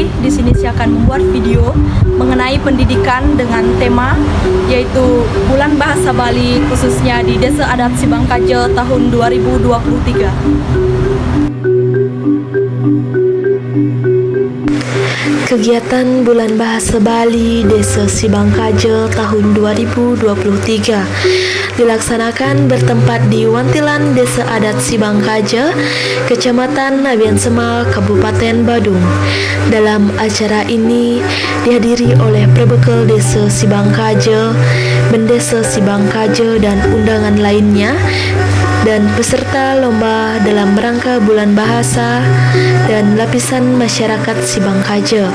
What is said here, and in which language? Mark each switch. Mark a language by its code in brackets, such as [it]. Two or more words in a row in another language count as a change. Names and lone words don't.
[id] Di sini saya akan membuat video mengenai pendidikan dengan tema yaitu Bulan Bahasa Bali khususnya di Desa Adat Sibangkaje tahun 2023. Kegiatan Bulan Bahasa Bali Desa Sibangkaje tahun 2023 dilaksanakan bertempat di Wantilan Desa Adat Sibangkaje, Kecamatan Nabian Semal, Kabupaten Badung. Dalam acara ini dihadiri oleh Prebekel Desa Sibangkaje, Bendesa Sibangkaje dan undangan lainnya, dan peserta lomba dalam rangka Bulan Bahasa dan lapisan masyarakat Sibangkaje.